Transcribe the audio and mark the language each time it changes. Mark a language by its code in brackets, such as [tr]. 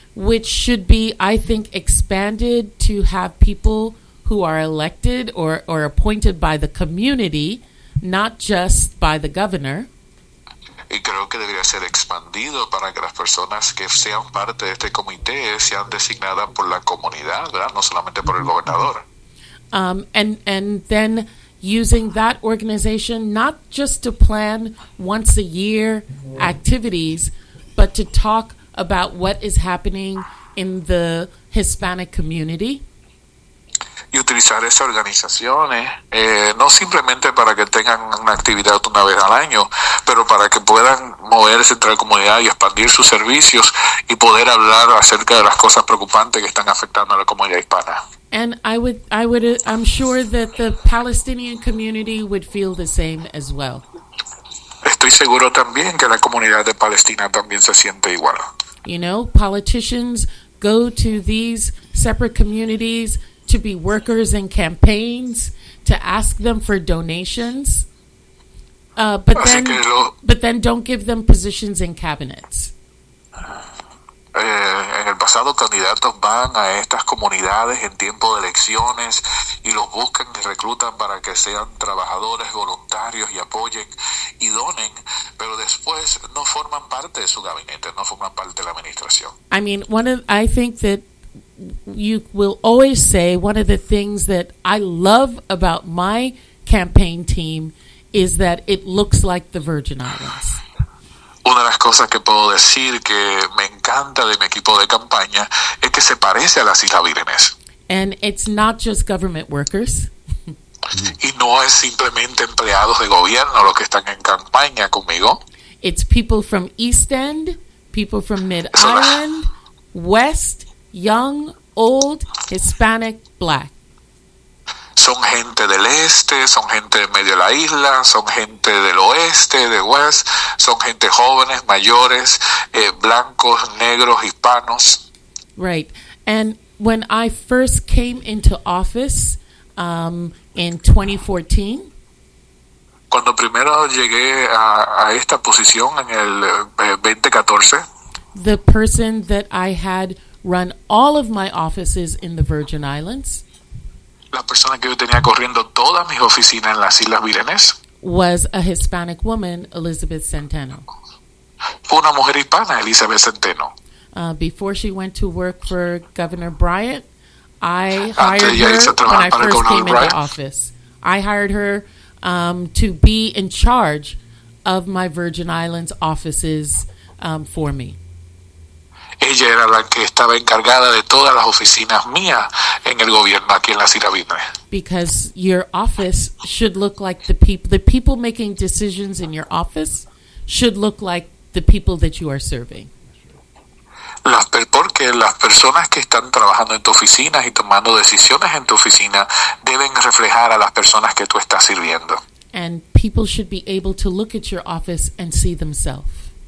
[en] Which should be, I think, expanded to have people who are elected or appointed by the community, not just by the governor. [es] Y creo que debería ser expandido para que las personas que sean parte de este comité sean designadas por la comunidad, ¿verdad? No solamente por el gobernador. [en] And then using that organization not just to plan once a year activities, but to talk about what is happening in the Hispanic community. [es] Y utilizar esas organizaciones, no simplemente para que tengan una actividad una vez al año, pero para que puedan moverse entre la comunidad y expandir sus servicios y poder hablar acerca de las cosas preocupantes que están afectando a la comunidad hispana. [en] And I'm sure that the Palestinian community would feel the same as well. [es] Estoy seguro también que la comunidad de Palestina también se siente igual. [en] You know, politicians go to these separate communities to be workers in campaigns, to ask them for donations, but then don't give them positions in cabinets. [es] En el pasado, candidatos van a estas comunidades en tiempo de elecciones y los buscan y reclutan para que sean trabajadores, voluntarios y apoyen y donen, pero después no forman parte de su gabinete, no forman parte de la administración. [en] I mean, I think that you will always say one of the things that I love about my campaign team is that it looks like the Virgin Islands. [es] Una de las cosas que puedo decir que me encanta de mi equipo de campaña es que se parece a las Islas Vírgenes. [en] And it's not just government workers. [es] Y no es simplemente empleados de gobierno los que están en campaña conmigo. [en] It's people from East End, people from Mid Island, West, young, old, Hispanic, black. [es] Son gente del este, son gente de medio de la isla, son gente del oeste, de west, son gente jóvenes, mayores, blancos, negros, hispanos. [en] Right. And when I first came into office in 2014, [es] cuando primero llegué a esta posición en el 2014, [en] the person that I had run all of my offices in the Virgin Islands, [es] la persona que yo tenía corriendo todas mis oficinas en las Islas Vírgenes, [en] was a Hispanic woman, Elizabeth Centeno. [es] fue una mujer hispana, Elizabeth Centeno. [en] Before she went to work for Governor Bryant, I hired her when I first came into office. I hired her to be in charge of my Virgin Islands offices for me. [es] Ella era la que estaba encargada de todas las oficinas mías en el gobierno aquí en las Islas Vírgenes. [en] Because your office should look like the people making decisions in your office should look like the people that you are serving. [es] Porque las personas que están trabajando en tu oficina y tomando decisiones en tu oficina deben reflejar a las personas que tú estás sirviendo. [en] And people should be able to look at your office and see themselves.